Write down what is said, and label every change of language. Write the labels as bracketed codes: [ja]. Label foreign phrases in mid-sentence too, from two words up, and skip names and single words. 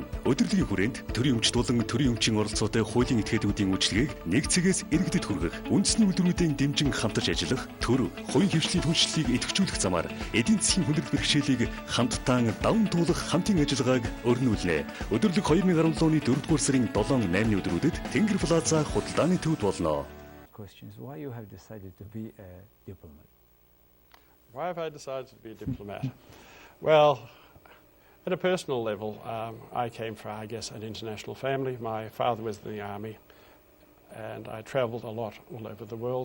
[mn] Өдөрлөгийн хүрээнд төрийн өмчт болон төрийн өмчийн оролцоотой хуулийн этгээдүүдийн үйлчилгээг нэг цэгээс иргэдэд хүргэх, үндэсний үйлдвэрүүдийн дэмжин хамтарч ажиллах, төр, хувийн хвшлийн түншлэлийг идэвхжүүлэх замаар эдийн засгийн хүндрэл бэрхшээлийг хамтдаа даван туулах хамтын ажиллагааг өрнүүлнэ. Өдөрлөг 2017 оны 4-р сарын 7-8-ны өдрүүдэд Тэнгэр Плаза худалдааны төвд болно. [en] Why you have decided to be a diplomat? Why have I decided to be a diplomat? Well, at a personal level, I came from, I guess, an international family. My father was in the army, and I travelled a lot all over the world.